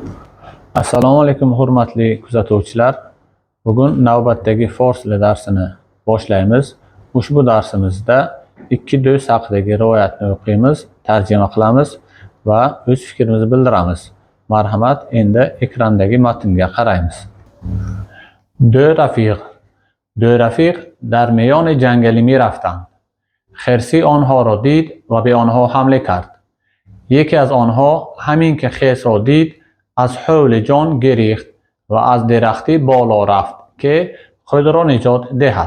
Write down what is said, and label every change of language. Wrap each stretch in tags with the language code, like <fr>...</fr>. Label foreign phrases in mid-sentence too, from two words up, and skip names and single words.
<uz>Assalomu alaykum hurmatli kuzatuvchilar. Bugun navbatdagi fors tili darsini boshlaymiz. Ushbu darsimizda ikki do'st haqidagi rivoyatni o'qiymiz, tarjima qilamiz va o'z fikrimizni bildiramiz. Marhamat, endi ekrandagi matnga qaraymiz.</uz> <fa>دو رفیق در میان جنگلی می رفتند. خرسی آنها را دید و به آنها حمله کرد. یکی از آنها همین که خرس را دید از حول جان گریخت و از درختی بالا رفت که خود را نجات دهد.</fa>